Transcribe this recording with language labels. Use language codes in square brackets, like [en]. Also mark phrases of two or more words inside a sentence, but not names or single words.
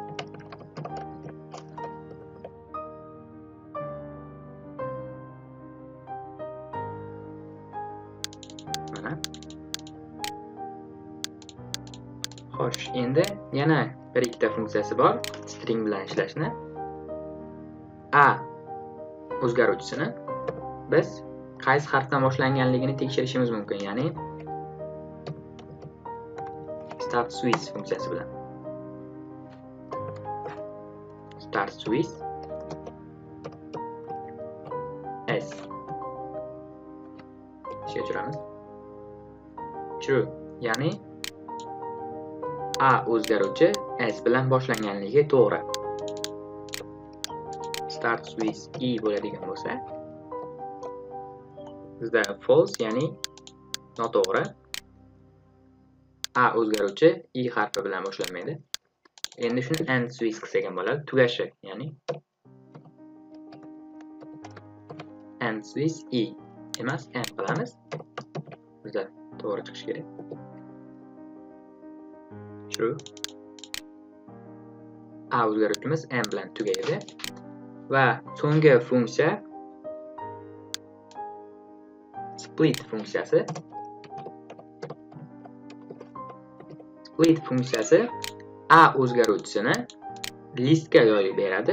[uz] Mana. Xo'sh, endi yana bir ikkita funksiyasi bor string bilan ishlashni. A o'zgaruvchisini biz qaysi harfdan boshlanganligini tekshirishimiz mumkin, ya'ni [en] start with [uz] funksiyasi bilan. [en] Start with [uz] s ishga tushiramiz. True, ya'ni a o'zgaruvchi s bilan boshlanganligi to'g'ri. [en] Start with [uz] e bo'ladigan bo'lsa, bizda false, ya'ni noto'g'ri. A o'zgaruvchi i harfi bilan boshlanmaydi. Endi shuni [en] and with [uz] qilsak ham bo'ladi, tugashi, ya'ni [en] and with [uz] e emas, and qilamiz. Bizda to'g'ri chiqishi kerak. True. A o'zgaruvchimiz and bilan tugaydi. Va so'nggi funksiya split funksiyasi. Split funksiyasi a o'zgaruvchisini listga yoyib beradi.